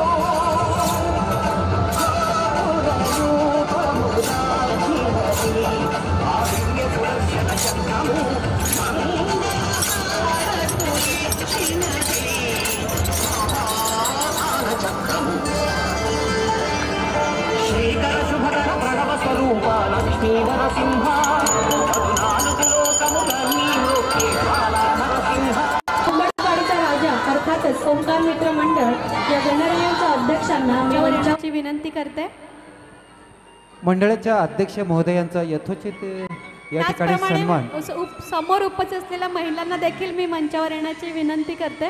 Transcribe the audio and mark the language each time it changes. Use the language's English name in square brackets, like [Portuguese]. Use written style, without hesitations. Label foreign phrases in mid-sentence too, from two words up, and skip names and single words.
[Telugu] ఆ దివ్య సుదర్శన చక్రము చక్రము. శ్రీకర శుభకర ప్రణవ స్వరూప లక్ష్మీ నరసింహ. 14 లోకములన్నీ నొక్కే బాలా నరసింహ. [Marathi] कुंभडपाडीचा राजा अर्थातच ओंकार मित्र मंडळ या गणरायांच्या अध्यक्षांना मी वंदनाची विनंती करते. मंडळाच्या अध्यक्ष महोदयांचा यथोचित या ठिकाणी त्याचप्रमाणे सन्मान. समोर उपस्थित असलेल्या महिलांना देखील मी मंचावर येण्याची विनंती करते.